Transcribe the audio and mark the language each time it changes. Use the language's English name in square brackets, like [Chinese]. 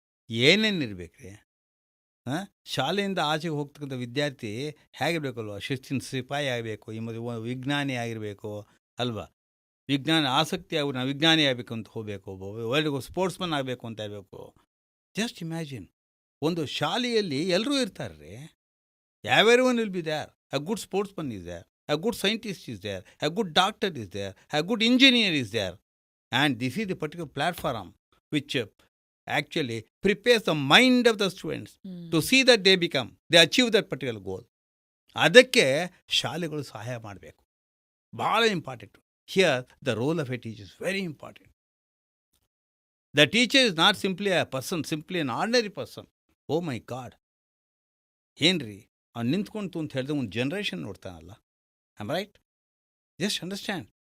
[Kannada] ಏನೇನಿರ್ಬೇಕ್ರಿ, ಶಾಲೆಯಿಂದ ಆಚೆಗೆ ಹೋಗ್ತಕ್ಕಂಥ ವಿದ್ಯಾರ್ಥಿ ಹೇಗಿರಬೇಕಲ್ವ, ಶಿಸ್ತಿನ ಸಿಪಾಯಿ ಆಗಬೇಕು, ಈ ಮತ್ತು ವಿಜ್ಞಾನಿ ಆಗಿರಬೇಕು ಅಲ್ವಾ, ವಿಜ್ಞಾನ ಆಸಕ್ತಿ ಆಗಿ ನಾವು ವಿಜ್ಞಾನಿ ಆಗಬೇಕು ಅಂತ ಹೋಗಬೇಕು, ಒಳ್ಳೆ ಸ್ಪೋರ್ಟ್ಸ್ಮನ್ ಆಗಬೇಕು ಅಂತ ಇರಬೇಕು. [English] just imagine, [Kannada] ಒಂದು ಶಾಲೆಯಲ್ಲಿ ಎಲ್ಲರೂ ಇರ್ತಾರೆ ರೀ, [English] Everyone will be there. A good sportsman is there. A good scientist is there. A good doctor is there. A good engineer is there. And this is the particular platform which actually prepares the mind of the students to see that they achieve that particular goal. [Kannada] ಅದಕ್ಕೆ ಶಾಲೆಗಳು ಸಹಾಯ ಮಾಡಬೇಕು. ಭಾಳ important. [English] Here the role of a teacher is very important. The teacher is not simply a person, simply an ordinary person. Oh my god, [Kannada] ಏನ್ರಿ ಅವ್ನು ನಿಂತ್ಕೊಂತು ಅಂತ ಹೇಳಿದ್ರೆ ಒಂದು generation ನೋಡ್ತಾನಲ್ಲ. [English] I'm right? Just understand.